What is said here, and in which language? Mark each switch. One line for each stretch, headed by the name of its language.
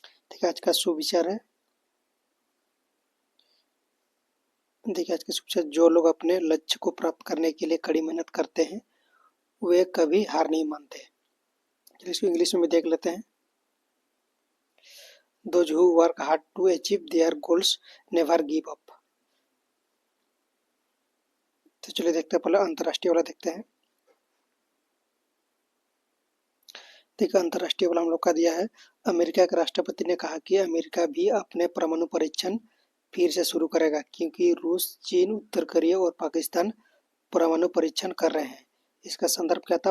Hindi: देखिए आज का शुभ विचार है। देखिए आज का शुभ विचार, जो लोग अपने लक्ष्य को प्राप्त करने के लिए कड़ी मेहनत करते हैं वे कभी हार नहीं मानते। चलिए इसको इंग्लिश में भी देख लेते हैं।
English: Those who work hard to achieve their goals never give up।
Hindi: तो चलिए देखते हैं, पहले अंतर्राष्ट्रीय वाला देखते हैं। देखिए अंतर्राष्ट्रीय वाला हम लोग का दिया है। अमेरिका के राष्ट्रपति ने कहा कि अमेरिका भी अपने परमाणु परीक्षण फिर से शुरू करेगा क्योंकि रूस, चीन, उत्तर कोरिया और पाकिस्तान परमाणु परीक्षण कर रहे हैं। इसका संदर्भ क्या था?